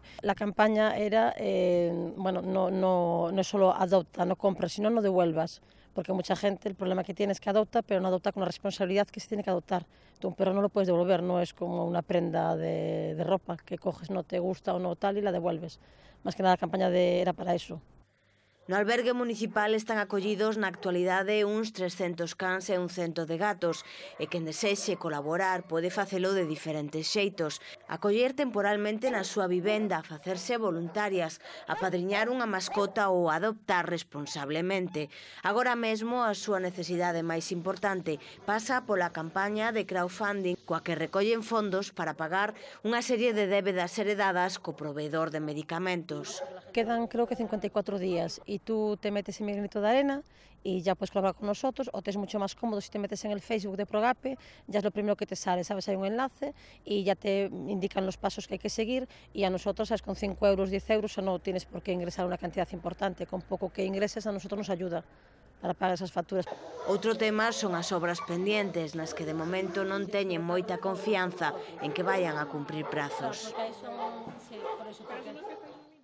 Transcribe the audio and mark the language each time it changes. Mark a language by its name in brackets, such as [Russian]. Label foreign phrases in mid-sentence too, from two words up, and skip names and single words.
[Spanish] La campaña era, no es solo adopta, no compras, sino no devuelvas, porque mucha gente el problema que tiene es que adopta, pero no adopta con la responsabilidad que se tiene que adoptar. Tú un perro no lo puedes devolver, no es como una prenda de ropa que coges, no te gusta o no tal y la devuelves. Más que nada la campaña era para eso. [Galician] No albergue municipal están acollidos na actualidade uns 300 cans e un 100 de gatos e quen desexe colaborar pode facelo de diferentes xeitos. Acoller temporalmente na súa vivenda, facerse voluntarias, apadriñar unha mascota ou adoptar responsablemente. Agora mesmo a súa necesidade máis importante pasa pola campaña de crowdfunding coa que recollen fondos para pagar unha serie de débedas heredadas co proveedor de medicamentos. [Spanish] Quedan creo que 54 días y tú te metes en mi granito de arena y ya puedes colaborar con nosotros, o te es mucho más cómodo si te metes en el Facebook de Progape, ya es lo primero que te sale, sabes, hay un enlace y ya te indican los pasos que hay que seguir y a nosotros, sabes, con 5 euros, 10 euros, no tienes por qué ingresar una cantidad importante, con poco que ingreses a nosotros nos ayuda para pagar esas facturas. [Galician] Outro tema son as obras pendientes, nas que de momento non teñen moita confianza en que vayan a cumprir prazos.